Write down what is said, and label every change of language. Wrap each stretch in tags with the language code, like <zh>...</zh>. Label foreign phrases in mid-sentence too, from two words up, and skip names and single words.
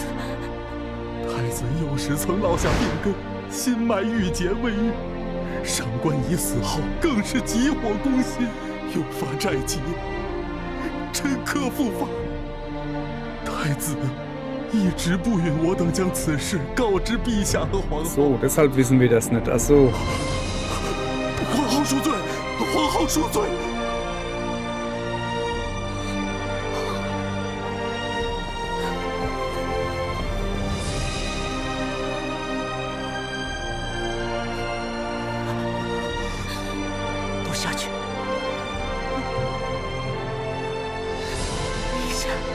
<zh>太子幼时曾落下病根，心脉郁结未愈。上官仪死后，更是急火攻心，诱发债疾，臣可复发。太子一直不允我等将此事告知陛下和皇后。</zh> <de>So, deshalb wissen wir das nicht. Ach so.</de> <zh>皇后恕罪，皇后恕罪。下去，陛下，</zh>